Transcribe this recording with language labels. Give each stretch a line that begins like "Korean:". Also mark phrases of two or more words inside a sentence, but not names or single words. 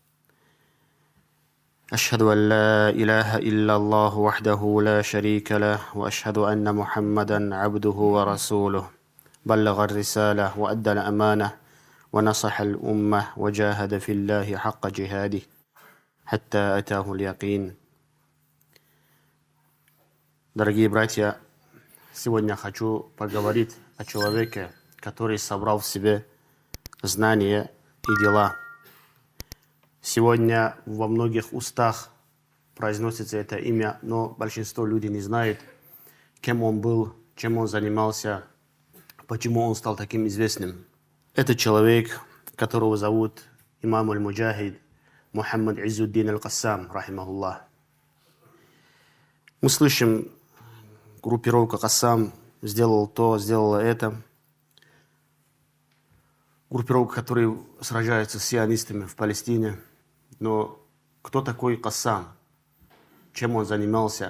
Arabic: أشهد أن لا إله إلا الله وحده لا شريك له وأشهد أن محمدا عبده ورسوله بلغ الرسالة وأدى الأمانة ونصح الأمة وجاهد في الله حق جهاده حتى أتاه اليقين.
Russian: Дорогие братья, сегодня хочу поговорить о человеке, который собрал в себе знания и дела. Сегодня во многих устах произносится это имя, но большинство людей не знает, кем он был, чем он занимался, почему он стал таким известным. Это человек, которого зовут имам аль-Муджахид Мухаммад Иззуддин аль-Кассам, рахимахуллах. Мы слышим, группировка Кассам сделала то, сделала это. Группировка, которая сражается с сионистами в Палестине. Но кто такой Кассам? Чем он занимался?